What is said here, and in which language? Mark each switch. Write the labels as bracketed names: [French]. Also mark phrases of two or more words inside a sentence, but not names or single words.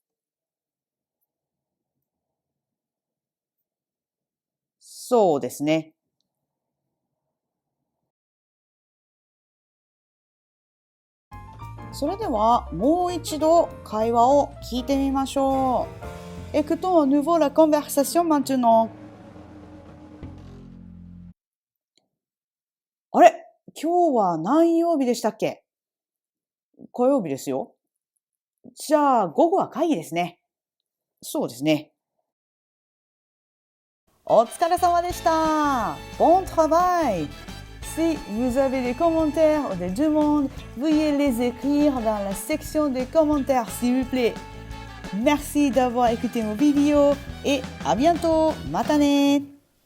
[Japanese] そうですね。それではもう一度会話を聞いてみましょう。 [French] Écoutons à nouveau la conversation maintenant. [Japanese] あれ、今日は何曜日でしたっけ？火曜日ですよ。じゃあ午後は会議ですね。そうですね。お疲れ様でした。 [French] Bon travail! Si vous avez des commentaires ou des demandes, veuillez les écrire dans la section des commentaires s'il vous plaît. Merci d'avoir écouté mon vidéo et à bientôt. [Japanese] またね!